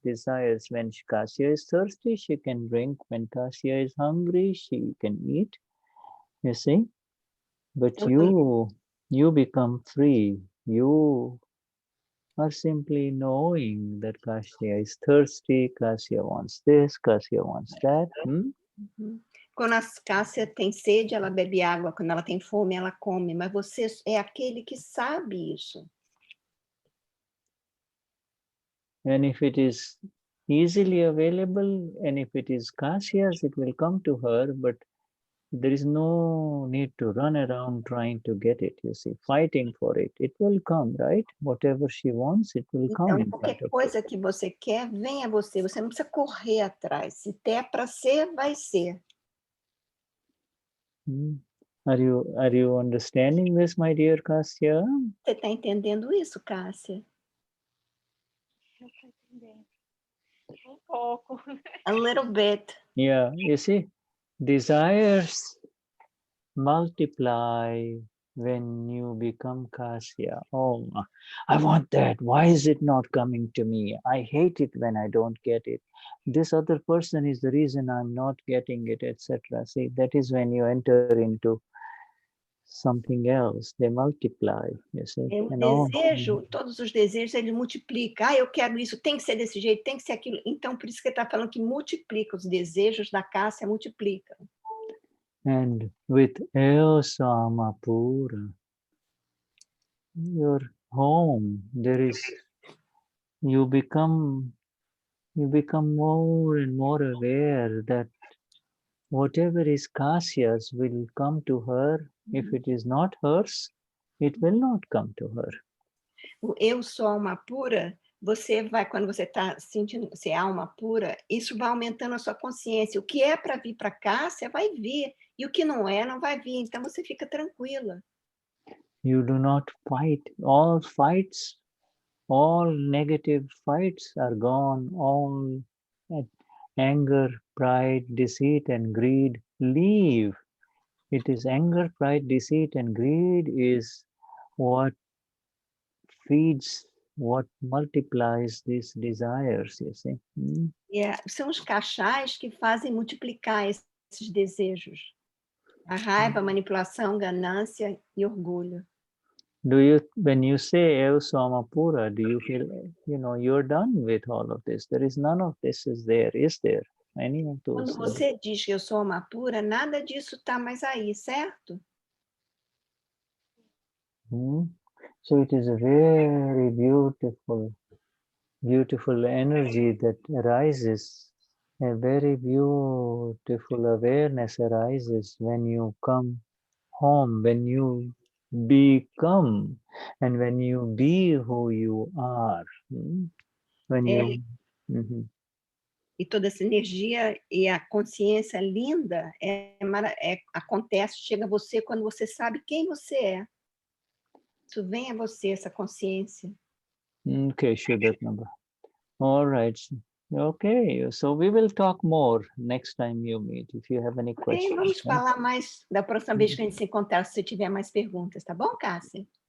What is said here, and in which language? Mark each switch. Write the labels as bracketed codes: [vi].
[en] When Kasya is thirsty, she can drink. When Kasya is hungry, she can eat, you see? But you become free. You are simply knowing that Kasya is thirsty, Kasya wants this, Kasya wants that. [pt] Quando a Cássia tem sede, ela bebe água. Quando ela tem fome, ela come. Mas você é aquele que sabe isso. [en] And if it is easily available, and if it is Kasya's, it will come to her, but there is no need to run around trying to get it, you see, fighting for it. It will come, right? Whatever she wants, it will come. [pt] Então, qualquer coisa que você quer, vem a você. Você não precisa correr atrás. Se der para ser, vai ser. [en] Are you understanding this, my dear Kasya? [pt] Você está entendendo isso, Cássia? Eu estou entendendo. Pouco. [en] A little bit. Yeah, you see, desires multiply when you become Kasya. Oh, I want that. Why is it not coming to me? I hate it when I don't get it. This other person is the reason I'm not getting it, etc. See, that is when you enter into something else. They multiply, you see. [pt] Desejo, todos os desejos, ele multiplica. Eu quero isso, tem que ser desse jeito, tem que ser aquilo. Então, por isso que ele está falando que multiplica. Os desejos da Cássia multiplicam. [en] And with Amapura, your home, you become more and more aware that whatever is Kasya's will come to her. If it is not hers, it will not come to her. [pt] O eu sou alma pura, você vai, quando você está sentindo ser alma pura, isso vai aumentando a sua consciência. O que é para vir para Cássia vai vir, e o que não é, não vai vir. Então você fica tranquila. [en] You do not fight. All fights all negative fights are gone, all anger, pride, deceit, and greed leave. It is anger, pride, deceit, and greed is what feeds, what multiplies these desires, you see. [pt] São os cachais que fazem multiplicar esses desejos. A raiva, a manipulação, ganância e orgulho. [en] When you say [pt] Eu Somapura, [en] do you feel, you're done with all of this? There is none of this is there, is there? Any of those? [pt] Quando você diz que eu sou uma pura, nada disso está mais aí, certo? [en] So it is a very beautiful energy that arises, a very beautiful awareness arises when you come home, when you become, and when you be who you are. When you... [pt] E toda essa energia e a consciência linda acontece, chega a você quando você sabe quem você é. Isso vem a você, essa consciência. [en] Okay, Shuddhatma. All right. Okay, so we will talk more next time you meet, if you have any questions. [pt] Vamos falar mais da próxima vez que a gente se encontrar, se você tiver mais perguntas, tá bom, Cássia?